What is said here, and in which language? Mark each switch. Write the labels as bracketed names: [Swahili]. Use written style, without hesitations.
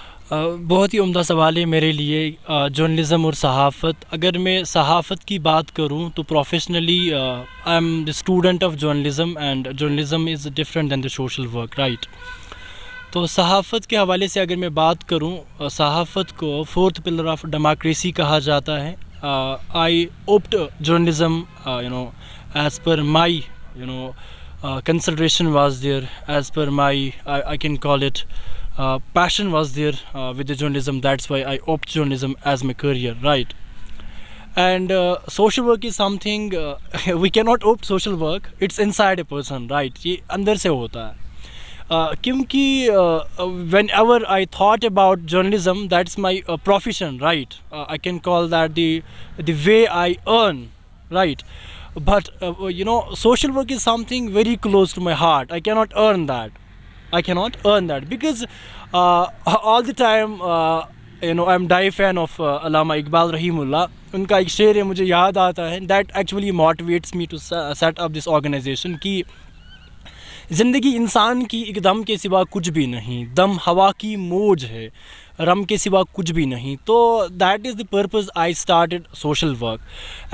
[Hindi] बहुत ही उम्दा सवाल है मेरे लिए। जर्नलिज़म और सहाफ़त, अगर मैं सहाफ़त की बात करूं तो professionally [English] I am the student of journalism and journalism is different than the social work, [Hindi] right. तो सहाफ़त के हवाले से अगर मैं बात करूं, सहाफ़त को [English] fourth pillar of democracy [Hindi] कहा जाता है। [English] I opt journalism as per my consideration was there, as per my I can call it passion was there with the journalism. That's why I opt journalism as my career, right? And social work is something we cannot opt social work. It's inside a person, right? [Hindi] ये अंदर से होता है। [English] क्योंकि whenever I thought about journalism, that's my profession, right? I can call that the way I earn, right? But social work is something very close to my heart. I cannot earn that because all the time I'm die fan of Allama Iqbal Rahimullah. [Hindi] उनका एक शेर है, मुझे याद आता है, [English] that actually motivates me to set up this organization [Hindi] कि ज़िंदगी इंसान की एक दम के सिवा कुछ भी नहीं, दम हवा की मौज है, रम के सिवा कुछ भी नहीं। [English] तो that is the purpose I started social work.